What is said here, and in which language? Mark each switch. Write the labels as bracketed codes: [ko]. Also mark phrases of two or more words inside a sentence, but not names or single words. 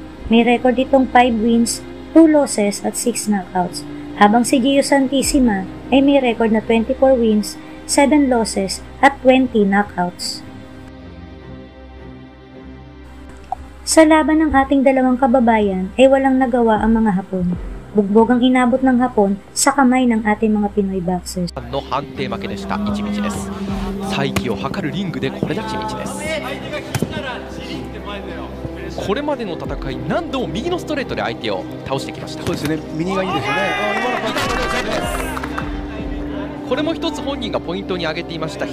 [tl] May record itong 5 wins, 2 losses at 6 knockouts, habang si Gio Santissima ay may record na 24 wins, 7 losses at 20 knockouts. Sa laban ng ating dalawang kababayan ay walang nagawa ang mga Hapon. Bugbog ang inabot ng Hapon sa kamay ng ating mga Pinoy boxers. [ja] の判定負けでした一道です。再起を図るリングでこれだ一道です。これまでの戦い何度も右のストレートで相手を倒してきました。そうですね、右がいいですよね。これも一つ本人がポイントに挙げていました。